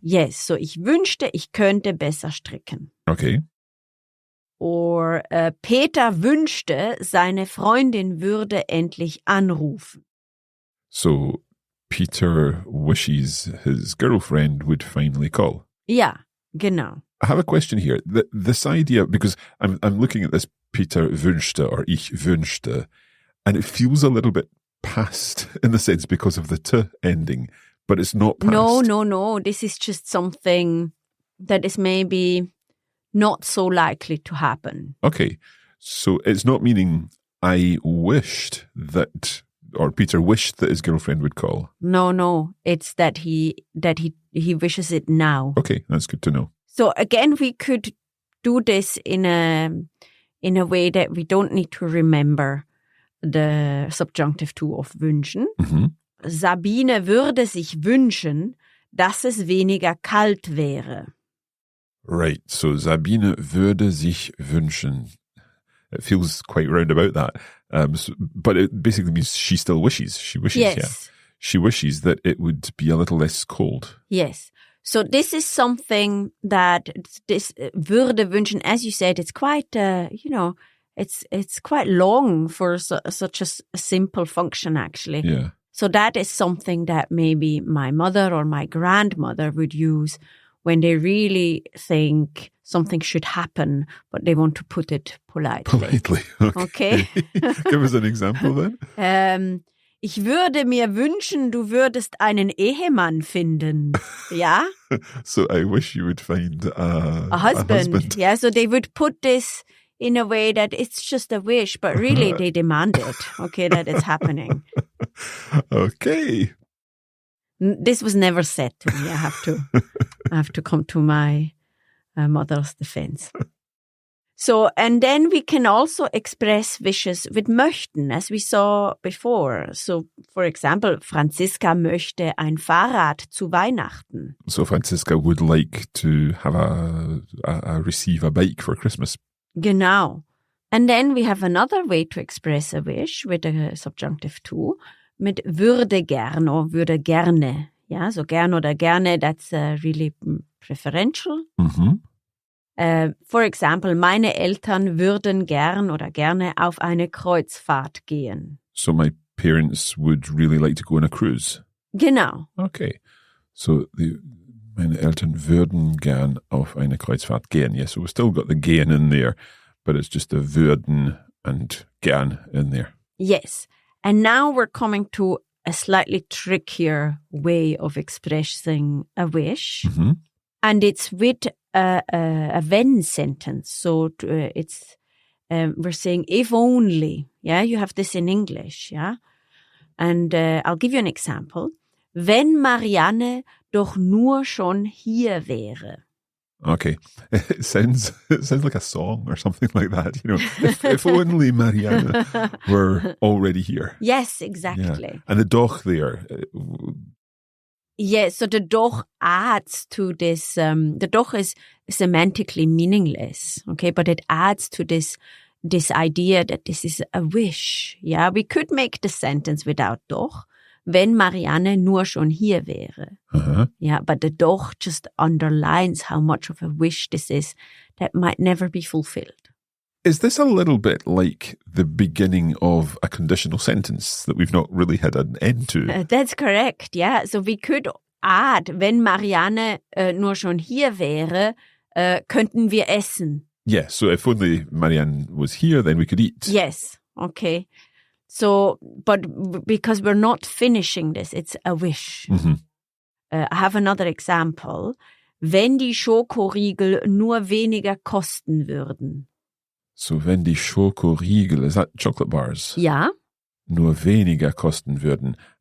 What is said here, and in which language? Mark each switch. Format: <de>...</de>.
<en>Yes, so</en> <de>ich wünschte, ich könnte besser stricken.</de> <en>Okay.</en> <de>Or Peter wünschte, seine Freundin würde endlich anrufen.</de> <en>So Peter wishes his girlfriend would finally call.</en> <de>Ja, genau.</de> <en>I have a question here. This idea, because I'm looking at this Peter wünschte or</en> <de>ich wünschte,</de> <en>and it feels a little bit past in the sense because of the t ending, but it's not past. No. This is just something that is maybe not so likely to happen. Okay. So it's not meaning I wished that, or Peter wished that his girlfriend would call. No. It's that he wishes it now. Okay, that's good to know. So again, we could do this in a way that we don't need to remember the subjunctive too of wünschen.</en> <de>Sabine würde sich wünschen, dass es weniger kalt wäre.</de> <en>Right.</en> <de>So Sabine würde sich wünschen.</de> <en>It feels quite roundabout that. But it basically means she still wishes. She wishes, yes. Yeah. She wishes that it would be a little less cold. Yes. So this is something that this würde wünschen, as you said, it's quite, it's quite long for such a simple function, actually. Yeah. So that is something that maybe my mother or my grandmother would use when they really think something should happen, but they want to put it politely. Politely, okay. Give us an example then.</en> <de>Ich würde mir wünschen, du würdest einen Ehemann finden. Ja?</de> <en>So I wish you would find a husband. Yeah, so they would put this in a way that it's just a wish, but really they demand it, okay, that it's happening. Okay. This was never said to me. I have to come to my mother's defense. So, and then we can also express wishes with möchten, as we saw before. So, for example,</en> <de>Franziska möchte ein Fahrrad zu Weihnachten.</de> <en>So Franziska would like to have receive a bike for Christmas. Genau. And then we have another way to express a wish with a subjunctive too,</en> <de>mit würde gern</de> <en>or würde gerne. Yeah, so gern oder gerne, that's really preferential. For example,</en> <de>meine Eltern würden gern oder gerne auf eine Kreuzfahrt gehen.</de> <en>So my parents would really like to go on a cruise.</en> <de>Genau.</de> <en>Okay.</en> <de>So meine Eltern würden gern auf eine Kreuzfahrt gehen.</de> <en>Yes, so we've still got the gehen in there, but it's just the würden and gern in there. Yes. And now we're coming to a slightly trickier way of expressing a wish. And it's with a wenn sentence. So it's we're saying if only. Yeah, you have this in English. Yeah, and I'll give you an example.</en> <de>Wenn Marianne doch nur schon hier wäre.</de> <en>Okay. It sounds like a song or something like that. If only Marianne were already here. Yes, exactly. Yeah. And the doch there. Yes, so the doch adds to this. The doch is semantically meaningless, okay, but it adds to this idea that this is a wish. Yeah, we could make the sentence without doch,</en> <de>wenn Marianne nur schon hier wäre.</de> <en>Uh-huh. Yeah, but the doch just underlines how much of a wish this is that might never be fulfilled. Is this a little bit like the beginning of a conditional sentence that we've not really had an end to? That's correct, yeah. So we could add,</en> <de>wenn Marianne nur schon hier wäre, könnten wir essen.</de> <en>Yeah, so if only Marianne was here, then we could eat. Yes, okay. So, but because we're not finishing this, it's a wish. Mm-hmm. I have another example.</en> <de>Wenn die Schokoriegel nur weniger kosten würden.</de> <en>So</en> <de>wenn die Schokoriegel,</de> <en>is that chocolate bars?</en> <de>Ja. Nur weniger kosten würden.</de>